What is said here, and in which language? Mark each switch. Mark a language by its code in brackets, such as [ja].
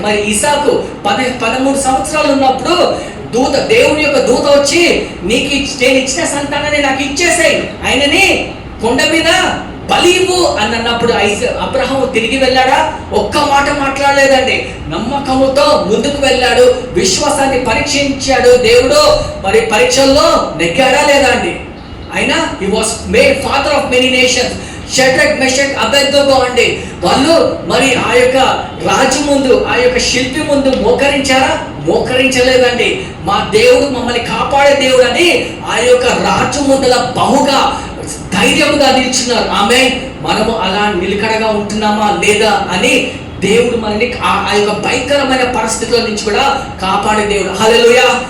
[te] మరి ఇసాకు 13 సంవత్సరాలు ఉన్నప్పుడు దేవుని యొక్క దూత వచ్చి నీకు నేను ఇచ్చిన సంతానాన్ని నాకు ఇచ్చేసాయి, ఆయనని కొండ మీద బలివు అని అన్నప్పుడు అబ్రహాము తిరిగి వెళ్ళాడా? ఒక్క మాట మాట్లాడలేదండి. నమ్మకముతో ముందుకు వెళ్ళాడు, విశ్వాసాన్ని పరీక్షించాడు దేవుడు. మరి పరీక్షల్లో నెగ్గాడా లేదా అండి? అయినా [en] he was made father of many nations. [te] Shadrach, Meshach, అబేద్నెగో అండి, వాళ్ళు మరి ఆ యొక్క రాజు ముందు, ఆ యొక్క శిల్పి ముందు మోకరించారా? మోకరించలేదండి. మా దేవుడు మమ్మల్ని కాపాడే దేవుడు అని ఆ యొక్క రాజు ముందల బహుగా ధైర్యంగా నిల్చున్నారు. ఆమె మనము అలా నిలకడగా ఉంటున్నామా లేదా అని దేవుడు మనల్ని ఆ యొక్క భయంకరమైన పరిస్థితుల నుంచి కూడా కాపాడే దేవుడు. హల్లెలూయా.